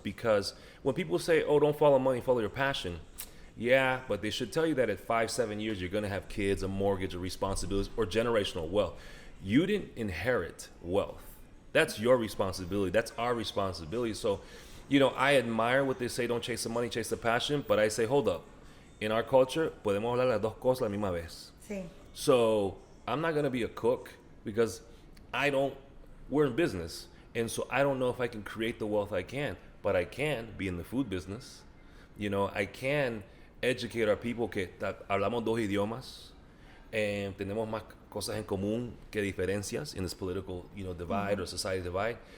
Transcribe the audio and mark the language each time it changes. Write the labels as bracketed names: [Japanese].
[English] Because when people say, oh, don't follow money, follow your passion. Yeah, but they should tell you that at 5-7 years, you're going to have kids, a mortgage, or responsibilities, or generational wealth. You didn't inherit wealth. That's your responsibility. That's our responsibility. So, you know, I admire what they say, don't chase the money, chase the passion. But I say, hold up. In our culture, [Spanish] podemos hablar las dos cosas la misma vez. Sí. [English] So I'm not going to be a cook because we're in business. And so I don't know if I can create the wealth I can, but I can be in the food business. You know, I can educate our people [Spanish] que hablamos 2 idiomas [English] and [Spanish] tenemos más cosas en común que diferencias [English] in this political, you know, divide or society divide.